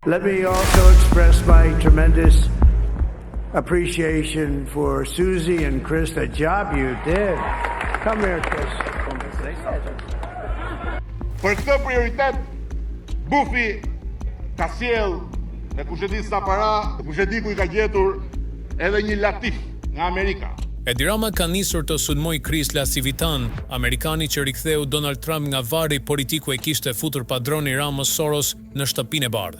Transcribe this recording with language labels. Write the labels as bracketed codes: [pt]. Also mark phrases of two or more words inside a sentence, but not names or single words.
[en] Let me also express my tremendous appreciation for Susie and Chris, the job you did. Come here, Chris. [sq] Për këtë prioritet, Bufi ka sjell në kush e di sa para, kush e di ku I ka gjetur edhe një latif nga Amerika. Edi Rama ka nisur të sulmoj Chris Lasivitan, Amerikani që riktheu Donald Trump nga varri politiku e kishte futur padroni Ramos Soros në shtëpinë e bardhë.